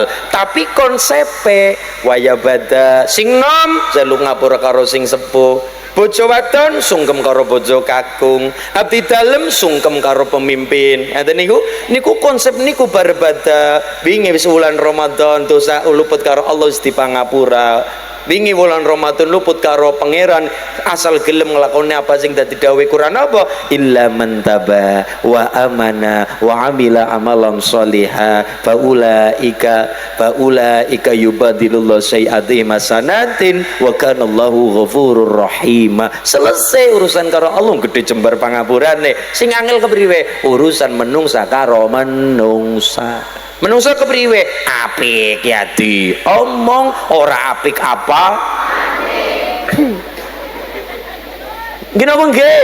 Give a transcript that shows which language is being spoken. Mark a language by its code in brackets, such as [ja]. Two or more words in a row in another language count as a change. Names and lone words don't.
[jv] Tapi konsepe waya bada sing nom jalu ngapura karo sing sepuh, bojo wadon sungkem karo bojo kakung, abdi dalem sungkem karo pemimpin. Ngaten niku konsep niku barbada wingi wis wulan Ramadan dosa luput karo Allah wis dipangapura. Wingi wulan Ramadan luput karo pangeran asal gelem nglakoni apa sing dadi dawuh Quran apa? [ar] إلا من تاب وآمن وعمل عملا صالحا فأولئك يبدل الله سيئاتهم حسنات وكان الله غفور رحيم. [jv] Selesai urusan karo Allah gede jembar pangapurane. Sing angel kepriwe? Urusan menungsa karo menungsa. Menungsa kepriwe? Apik ya di omong ora apik apa? Gini apa nggih?